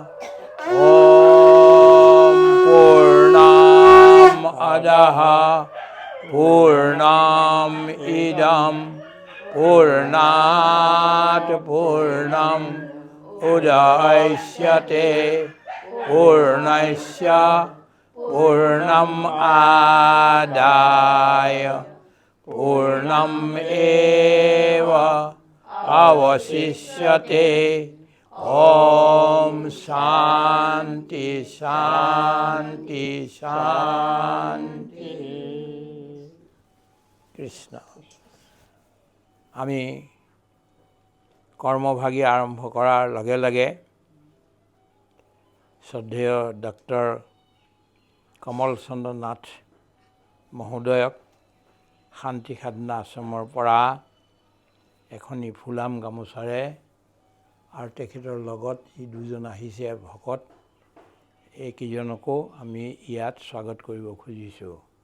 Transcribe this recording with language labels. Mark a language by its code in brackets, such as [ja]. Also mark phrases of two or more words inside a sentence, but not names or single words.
[sa] ॐ पूर्णम् अदः पूर्णम् इदं पूर्णात् पूर्णम् उदयिष्यते पूर्णस्य पूर्णम् आदाय पूर्णम् एव अवशिष्यते। ॐ शान्ति शान्ति शान्ति। [as] কৃষ্ণ। আমি কৰ্মভাগী আৰম্ভ কৰাৰ লগে লগে শ্ৰদ্ধেয় ডক্টৰ কমল চন্দ্ৰ নাথ মহোদয়ক শান্তি সাধনা আশ্ৰমৰ পৰা এখনি ফুলাম গামোচাৰে আৰু তেখেতৰ লগত যি দুজন আহিছে ভকত, এইকেইজনকো আমি ইয়াত স্বাগত কৰিব খুজিছোঁ।